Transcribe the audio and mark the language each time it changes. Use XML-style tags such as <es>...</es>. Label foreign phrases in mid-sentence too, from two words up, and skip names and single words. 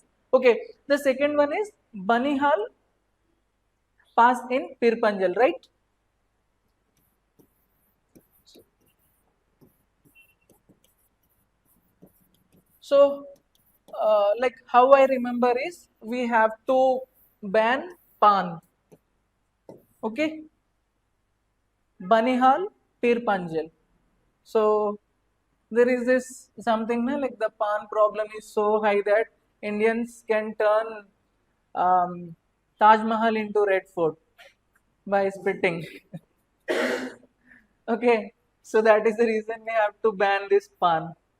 <en>Okay, the second one is Banihal Pass in Pir Panjal, right? So, like how I remember is we have to ban pan. Okay, Banihal, Pir Panjal. So there is this something like the pan problem is so high that Indians can turn Taj Mahal into Red Fort by spitting. Okay, so that is the reason we have to ban this pan.</en>